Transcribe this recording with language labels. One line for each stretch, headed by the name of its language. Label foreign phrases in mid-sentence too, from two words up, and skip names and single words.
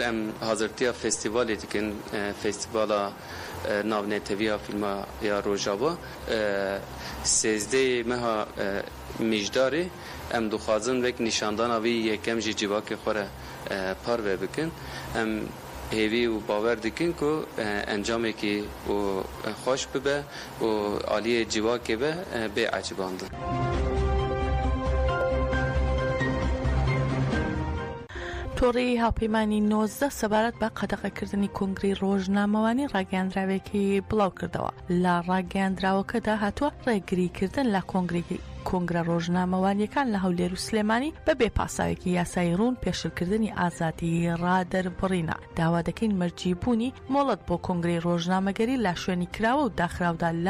Kurdish: em hazirtiya festîvalê dikin festîvala navneteviya filma ya Rojava sêzdeyê meha mijdarê em dixwazin vek nîşandana vî yekem jî civakê xwe re parve bikin em hêvî û bawer dikin ku encamekî û xweş bibe û aliyê civakê be bê ecibandin.
Central Kurdish: تۆڕی هاوپەیمانی 19 سەبارەت بە قەدەغەکردنی کۆنگرەی ڕۆژنامەوانی ڕاگەیاندراوێکی بڵاو کردەوە لە ڕاگەیاندراوەکەدا هاتووە ڕێگریکردن لە کۆنگرە ڕۆژنامەوانیەکان لە هەولێر و سلێمانی بەبێ پاساوێکی یاسایی ڕوون پێشلکردنی ئازادی ڕادەربڕینە داوا دەکەین مەرجیبوونی مۆڵەت بۆ کۆنگرەی ڕۆژنامەگەری لا شوێنی کراوە و داخراودا لا